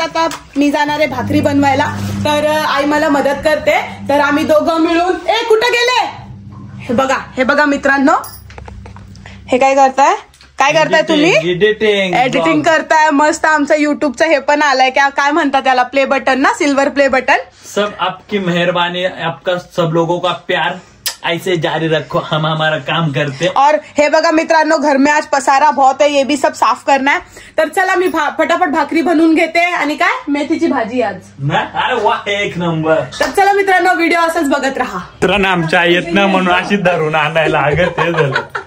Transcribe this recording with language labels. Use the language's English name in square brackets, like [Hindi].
[Marathi] आता मी जाणार आहे भाकरी बनवायला, तर आई मला मदत करते. तर आम्ही दोघं मिळून कुठं गेले हे बघा मित्रांनो, हे काय करताय तुम्ही. एडिटिंग करताय मस्त. आमचं युट्यूबचं हे पण आलंय काय म्हणतात त्याला, प्ले बटन ना, सिल्वर प्ले बटन. [Hindi] सब आपकी मेहरबानी, आपका सब लोगों का प्यार ऐसे जारी रखो, हम हमारा काम करते. और [Marathi] हे बघा मित्रांनो, [Hindi] घर में आज पसारा बहुत है, ये भी सब साफ करना है. [Marathi] तर चला मी फटाफट भाकरी बनवून घेते आणि काय मेथीची भाजी आज. अरे वा, एक नंबर. तर चला मित्रांनो, व्हिडिओ असंच बघत राहा. तर ना आमच्या येत ना म्हणून अशी धरून आणायला लागत ते झालं.